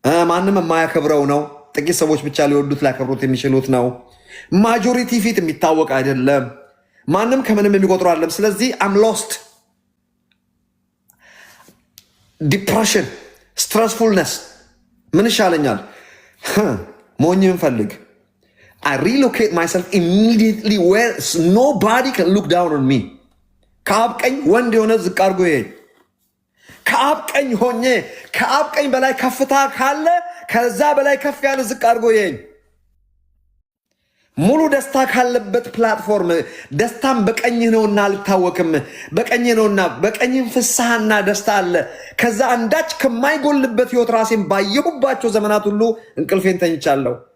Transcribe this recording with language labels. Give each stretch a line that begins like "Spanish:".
Amharic: ማንም የማያከብረው ነው፣ ጥቂት ሰዎች ብቻ ሊወዱት ሊያከብሩት የሚችሉት ነው፣ ማጆሪቲ ፊት የሚታወቅ አይደለም፣ ማንም ከምንም የሚቆጥሩ አይደለም። ስለዚህ አም ሎስት ዲፕሬሽን፣ ስትረስፉልነስ፣ ምን ይሻለኛል? ሞኝን ፈልግ።
English: I relocate myself immediately where nobody can look down on me.
Amharic: ከአብ ቀኝ ወንድ የሆነ ዝቅ አድርጎ ይሄ ከአብ ቀኝ ሆኜ ከአብ ቀኝ በላይ ከፍታ ካለ ከዛ በላይ ከፍ ያለ ዝቅ አድርጎ ይሄ ሙሉ ደስታ ካለበት ፕላትፎርም ደስታም በቀኝህ ነውና አልታወቅም፣ በቀኝህ ነውና በቀኝህ ፍስሐና ደስታ አለ። ከዛ አንዳች ከማይጎልበት ህይወት ራሴን ባየሁባቸው ዘመናት ሁሉ እንቅልፌን ተኝቻለሁ።